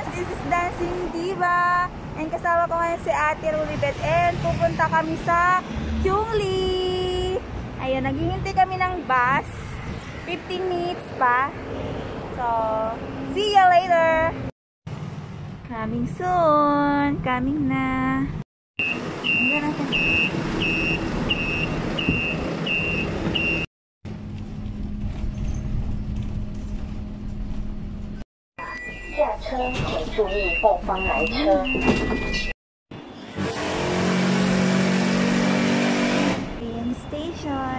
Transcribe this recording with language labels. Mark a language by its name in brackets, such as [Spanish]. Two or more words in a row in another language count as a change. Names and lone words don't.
[English] This is [Filipino] Dancing Diva and kasama ko ngayon si Ate Rulibet and pupunta kami sa Chungli. Ayun, naghihintay kami ng bus. 15 minutes pa. [English] So, see you later! Coming soon! Coming na! [Filipino] Hanggang natin. [Chinese] 下车请注意后方来车。 [Filipino] Ayan, station.